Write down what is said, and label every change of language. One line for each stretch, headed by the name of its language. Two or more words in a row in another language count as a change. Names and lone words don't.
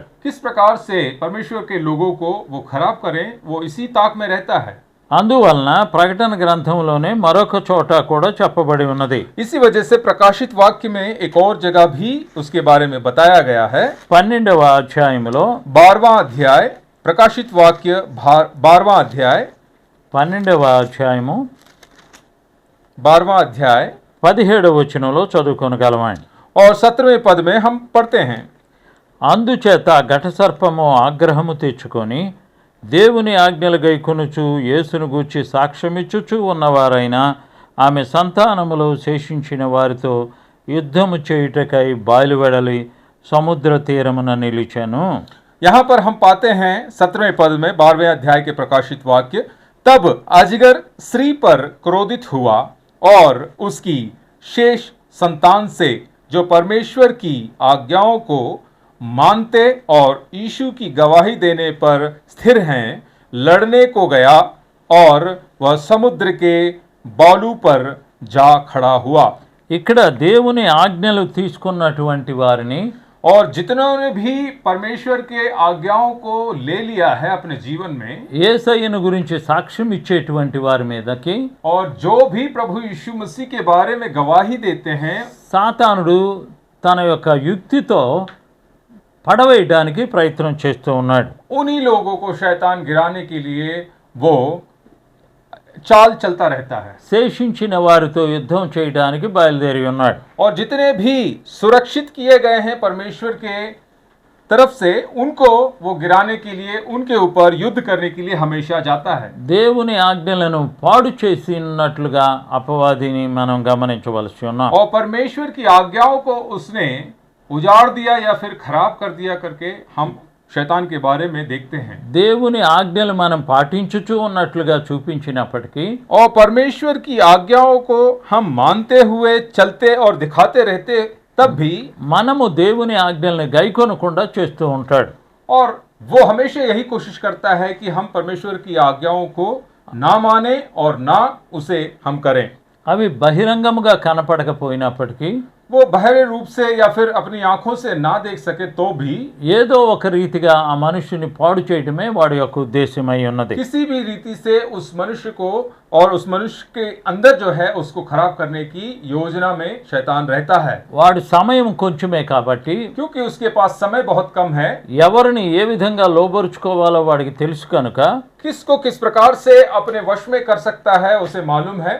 Hindi: किस प्रकार से परमेश्वर के लोगों को वो खराब करें, वो इसी ताक में रहता है।
Telugu: అందువలన ప్రకటన గ్రంథంలోనే మరొక చోట కూడా చెప్పబడి ఉన్నది.
Hindi: इसी वजह से प्रकाशित वाक्य में एक और जगह भी उसके बारे में बताया गया है।
Telugu: 12వ అధ్యాయములో
Hindi: 12वां अध्याय प्रकाशित वाक्य 12वां अध्याय
Telugu: 12వ అధ్యాయము
Hindi: 12वां अध्याय
Telugu: 17వ వచనంలో చదువుకొనగలమండి.
Hindi: और 17वें पद में हम पढ़ते हैं,
Telugu: అందుచేత ఘటసర్పము ఆగ్రహము తెచ్చుకొని దేవుని ఆజ్ఞలు గైకొనుచు యేసును గూర్చి సాక్ష్యమిచ్చుచు ఉన్నవారైన ఆమె సంతానములో శేషించిన వారితో యుద్ధము చేయుటకై బయలువెడలి సముద్ర తీరమున నిలిచెను.
Hindi: यहाँ पर हम पाते हैं 17वें पद में 12वें अध्याय के प्रकाशित वाक्य, तब अजगर स्त्री पर क्रोधित हुआ और उसकी शेष संतान से जो परमेश्वर की आज्ञाओं को मानते और यीशु की गवाही देने पर स्थिर हैं लड़ने को गया और वह समुद्र के बालू पर जा खड़ा हुआ।
Telugu: ఇక్కడ దేవుని ఆజ్ఞలు తీసుకున్నటువంటి వారిని
Hindi: और जितनों ने भी परमेश्वर के आज्ञाओं को ले लिया है अपने जीवन में,
Telugu: యేసయ్యను గురించి సాక్ష్యం ఇచ్చేటువంటి వారి మీదకి
Hindi: और जो भी प्रभु यीशु मसीह के बारे में गवाही देते हैं,
Telugu: సాతానుడు తన యొక్క యుక్తితో పడవేయడానికి ప్రయత్నం చేస్తూ ఉన్నాడు.
Hindi: उन्हीं लोगों को शैतान गिराने के लिए वो चाल चलता रहता है।
Telugu: శేషించిన వారితో యుద్ధం చేయడానికి బయలుదేరి ఉన్నాడు.
Hindi: और जितने भी सुरक्षित किए गए हैं परमेश्वर के तरफ से, उनको वो गिराने के लिए, उनके ऊपर युद्ध करने के लिए हमेशा जाता है।
Telugu: దేవుని ఆజ్ఞలను పాడు చేసినట్లుగా అపవాదిని మనం గమనించవలసి ఉన్నాం.
Hindi: और परमेश्वर की आज्ञाओं को उसने उजाड़ दिया या फिर खराब कर दिया करके हम शैतान के बारे में देखते हैं।
Telugu: దేవుని ఆజ్ఞలు మనం పాటించుచూ ఉన్నట్లుగా చూపించినప్పటికీ
Hindi: और परमेश्वर की आज्ञाओं को हम मानते हुए चलते और दिखाते रहते तब भी,
Telugu: మనము దేవుని ఆజ్ఞల్ని గైకొనకుండా చేస్తూ ఉంటాడు.
Hindi: और वो हमेशा यही कोशिश करता है कि हम परमेश्वर की आज्ञाओं को ना माने और ना उसे हम करें।
Telugu: అవి బహిరంగముగా కనపడకపోయినప్పటికీ
Hindi: वो बाहरी रूप से या फिर अपनी आंखों से ना देख सके तो भी
Telugu: ఏదో ఒక రీతిగా ఆ మనుషుని పాడు చేయడమే వాడి యొక్క ఉద్దేశమై ఉన్నది.
Hindi: किसी भी रीति से उस मनुष्य को और उस मनुष्य के अंदर जो है उसको खराब करने की योजना में शैतान रहता है।
Telugu: వాడి సమయం కొంచెమే కాబట్టి
Hindi: क्योंकि उसके पास समय बहुत कम है,
Telugu: ఎవరిని ఏ విధంగా లోబరుచుకోవాలో వాడికి తెలుసు కనుక
Hindi: किसको किस प्रकार से अपने वश में कर सकता है उसे मालूम है।